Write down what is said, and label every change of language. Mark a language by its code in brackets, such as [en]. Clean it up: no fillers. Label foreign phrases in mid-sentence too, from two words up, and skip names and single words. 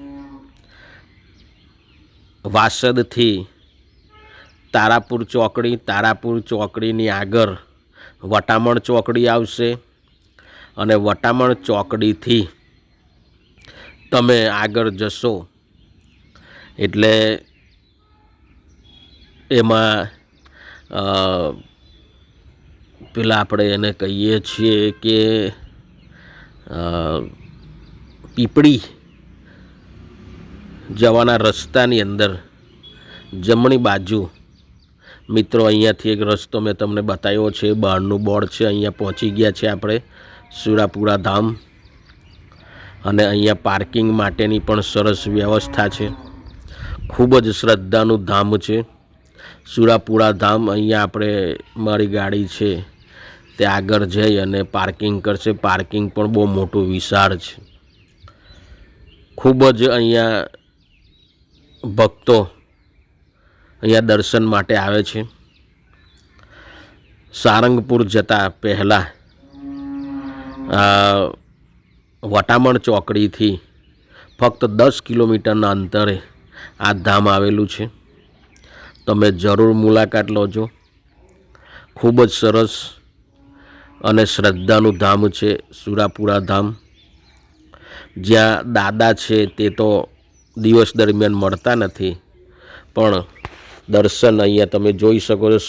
[gu] વાસદ થી તારાપુર ચોકડી ની આગળ વટામણ ચોકડી આવશે અને વટામણ ચોકડી થી તમે આગળ જશો એટલે એમાં પેલા આપણે એને કહીએ છીએ કે પીપળી જવાના રસ્તાની અંદર જમણી બાજુ મિત્રો અહીંયાથી એક રસ્તો મેં તમને બતાવ્યો છે, બહારનું બોર્ડ છે। અહીંયા પહોંચી ગયા છે આપણે સુરાપુરા ધામ અને અહીંયા પાર્કિંગ માટેની પણ સરસ વ્યવસ્થા છે। ખૂબ જ શ્રદ્ધાનું ધામ છે સુરાપુરા ધામ। અહીંયા આપણે મારી ગાડી છે તે આગળ જઈ અને પાર્કિંગ કરશે। પાર્કિંગ પણ બહુ મોટું વિશાળ છે। ખૂબ જ અહીંયા ભક્તો અહીંયા દર્શન માટે આવે છે। સારંગપુર જતા પહેલા વટામણ ચોકડી થી ફક્ત 10 કિલોમીટર અંતરે આ ધામ આવેલું છે। તમે જરૂર મુલાકાત લેજો। ખૂબ જ સરસ અને શ્રદ્ધાનું ધામ છે સુરાપુરા ધામ। જ્યાં દાદા છે તે તો દિવસ દરમિયાન મળતા નથી, પણ દર્શન અહીંયા તમે જોઈ શકો છો।